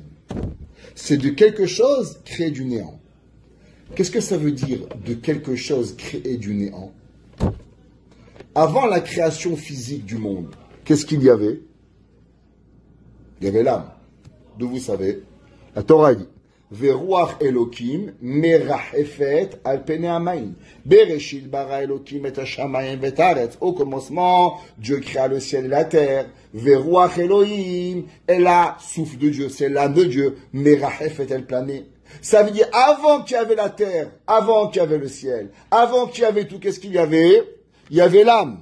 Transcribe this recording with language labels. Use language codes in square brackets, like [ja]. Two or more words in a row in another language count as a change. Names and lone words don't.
[fr] C'est de quelque chose créé du néant. Qu'est-ce que ça veut dire de quelque chose créé du néant? Avant la création physique du monde, qu'est-ce qu'il y avait? Il y avait l'âme. D'où vous savez? [he] La Torah dit ורוח אלהים מרחפת על פני המים. בראשית ברא אלהים את השמים ואת הארץ. [fr] Au commencement, Dieu créa le ciel et la terre. [he] ורוח אלהים [fr] est la souffle de Dieu, c'est l'âme de Dieu. [he] מרחפת על פני. [fr] Ça veut dire avant qu'il y avait la terre, avant qu'il y avait le ciel, avant qu'il y avait tout, qu'est-ce qu'il y avait? Il y avait l'âme.